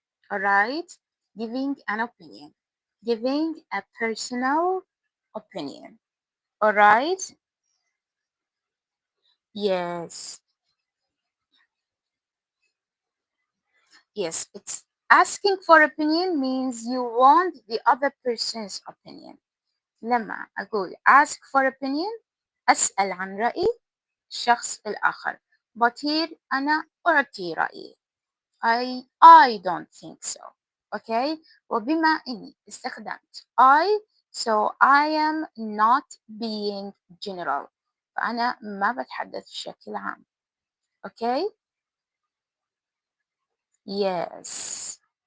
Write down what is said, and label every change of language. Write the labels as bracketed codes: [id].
[en] Alright? Giving an opinion. Giving a personal opinion. Alright? Yes. Yes. It's asking for opinion means you want the other person's opinion. [ar] لما أقول [en] ask for opinion [ar] أسأل عن رأي الشخص الآخر. [en] But here [ar] أنا أعطي رأيي. [en] I don't think so. Okay. [ar] وبما إني استخدمت [en] I, so I am not being general. [ar] فأنا ما بتحدث بشكل عام. Okay. [en] Yes.